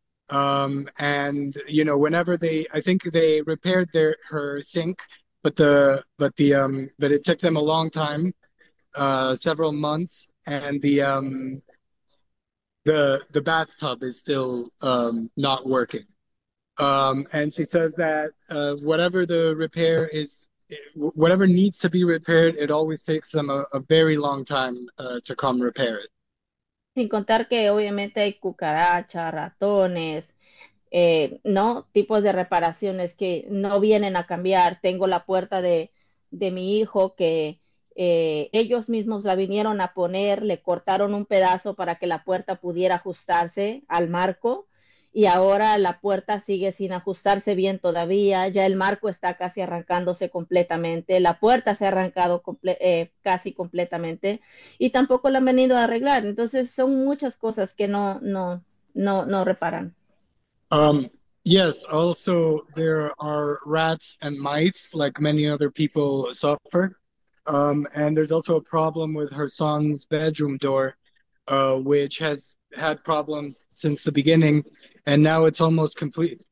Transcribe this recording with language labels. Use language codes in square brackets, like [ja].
[en] Whenever they, I think they repaired their her sink, but it took them a long time, several months, and the bathtub is still not working. And she says that whatever the repair is. Whatever needs to be repaired, it always takes them a very long time to come repair it. [es] Sin contar que obviamente hay cucarachas, ratones, ¿no? Tipos de reparaciones que no vienen a cambiar. Tengo la puerta de mi hijo que ellos mismos la vinieron a poner, le cortaron un pedazo para que la puerta pudiera ajustarse al marco y ahora la puerta sigue sin ajustarse bien todavía. Ya el marco está casi arrancándose completamente, la puerta se ha arrancado casi completamente y tampoco la han venido a arreglar. Entonces son muchas cosas que no reparan. [en] Yes, also there are rats and mites, like many other people suffer. And there's also a problem with her son's bedroom door, which has had problems since the beginning, and now it's almost complete.